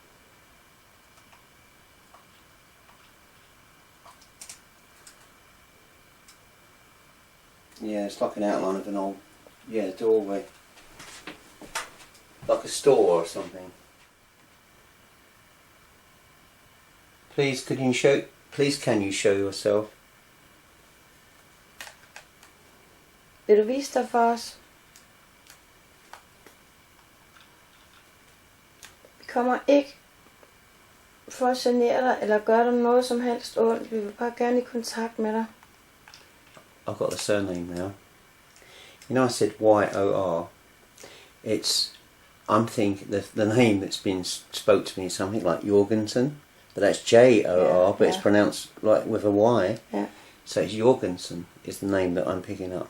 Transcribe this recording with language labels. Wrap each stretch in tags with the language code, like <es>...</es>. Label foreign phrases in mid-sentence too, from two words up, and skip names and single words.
<en>Yeah, it's like an outline of an old, doorway. Like a store or something. Please, can you show yourself?</en> <da>Vil du vise dig for os? Vi kommer ikke for at genere dig eller gøre dig noget som helst ondt. Vi vil bare gerne i kontakt med dig.</da> <en>I've got the surname now. You know, I said Y-O-R. I'm thinking the name that's been spoke to me is something like Jorgensen, but that's J-O-R, but it's pronounced like with a Y. Yeah. So it's Jorgensen is the name that I'm picking up.</en>